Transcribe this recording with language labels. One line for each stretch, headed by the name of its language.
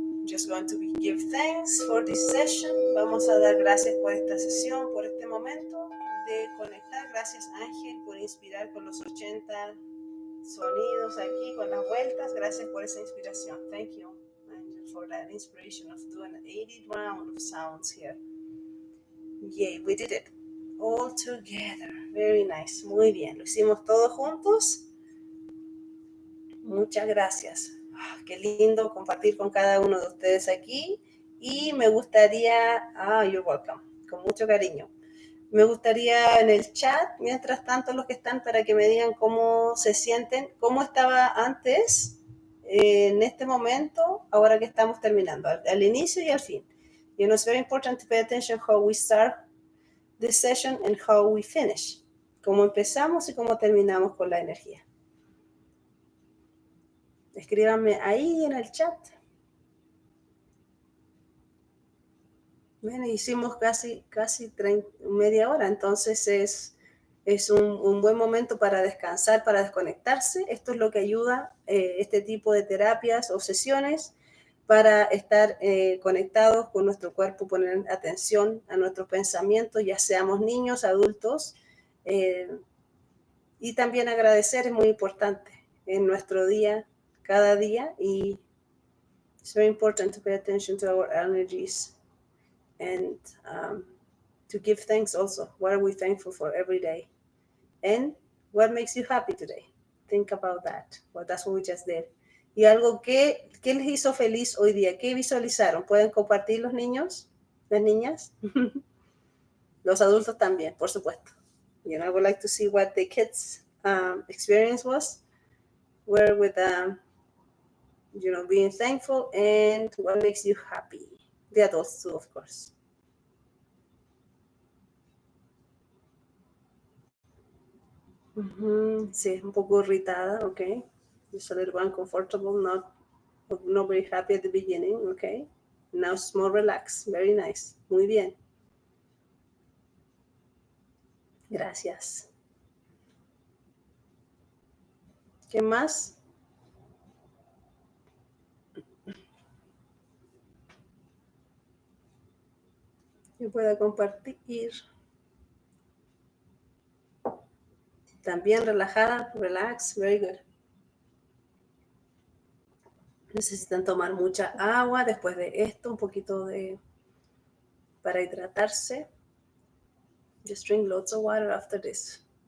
English: Just going to give thanks for this session.
Spanish: Vamos a dar gracias por esta sesión, por este momento de conectar. Gracias Ángel por inspirar con los 80 sonidos aquí, con las vueltas. Gracias por esa inspiración.
English: Thank you, Ángel, for that inspiration of doing an 80 round of sounds here. Yay, we did it. All together. Very nice.
Spanish: Muy bien. Lo hicimos todos juntos. Muchas gracias. Qué lindo compartir con cada uno de ustedes aquí. Y me gustaría, you're welcome, con mucho cariño. Me gustaría en el chat, mientras tanto los que están, para que me digan cómo se sienten, cómo estaba antes, en este momento, ahora que estamos terminando, al inicio y al fin.
English: You know, it's very important to pay attention how we start the session and how we finish.
Spanish: Cómo empezamos y cómo terminamos con la energía. Escríbanme ahí en el chat. Bueno, hicimos casi media hora, entonces es un buen momento para descansar, para desconectarse. Esto es lo que ayuda este tipo de terapias o sesiones para estar conectados con nuestro cuerpo, poner atención a nuestros pensamientos, ya seamos niños, adultos, y también agradecer es muy importante en nuestro día, cada día, y it's very important to pay attention to our energies and to give thanks also.
English: What are we thankful for every day? And what makes you happy today? Think about that. Well, that's what we just did.
Spanish: Y algo que les hizo feliz hoy día, ¿qué visualizaron? ¿Pueden compartir los niños, las niñas? Los adultos también, por supuesto.
English: You know, I would like to see what the kids' experience was. Where with, you know, being thankful and what makes you happy. The adults too, of course.
Spanish: Sí, un poco irritada, okay.
English: Just a little uncomfortable, not very happy at the beginning, okay. Now it's more relaxed, very nice, muy bien.
Spanish: Gracias. ¿Qué más? Yo pueda compartir.
English: También relajada, relax, very good.
Spanish: Necesitan tomar mucha agua después de esto, un poquito para hidratarse.
English: Just drink lots of water after this.